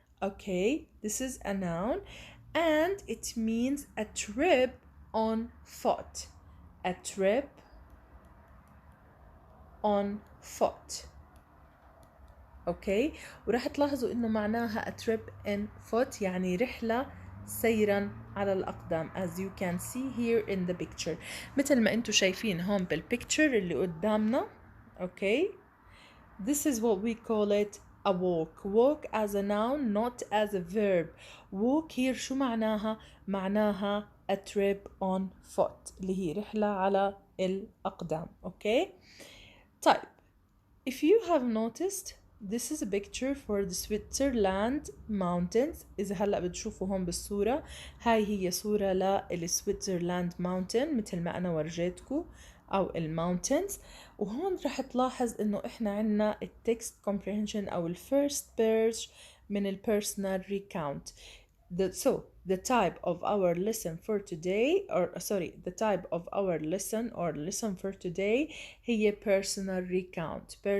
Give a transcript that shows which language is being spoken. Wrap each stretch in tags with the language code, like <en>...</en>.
<en>Okay, this is a noun, and it means a trip on foot. A trip on foot. Okay.</en> <ar>وراح تلاحظوا انه معناها</ar> <en>a trip in foot</en> <ar>يعني رحلة سيرا على الأقدام,</ar> <en>as you can see here in the picture.</en> <ar>مثل ما انتو شايفين هون بالpicture اللي قدامنا. اوكي.</ar> <en>This is what we call it a walk. Walk as a noun, not as a verb. Walk here</en> <ar>شو معناها؟ معناها</ar> <en>a trip on foot</en> <ar>اللي هي رحلة على الأقدام. اوكي. طيب</ar> <en>If you have noticed, this is a picture for the Switzerland mountains.</en> <ar>إذا هلأ بتشوفوا هون بالصورة، هاي هي صورة للسويتزرلاند mountain مثل ما أنا ورجيتكم، أو الماونتنز. وهون رح تلاحظ إنه إحنا عنا التكست comprehension أو الفيرست page من البيرسونال recount.</ar> <en>The type of our lesson for today, the type of our lesson for today هي personal recount.</en>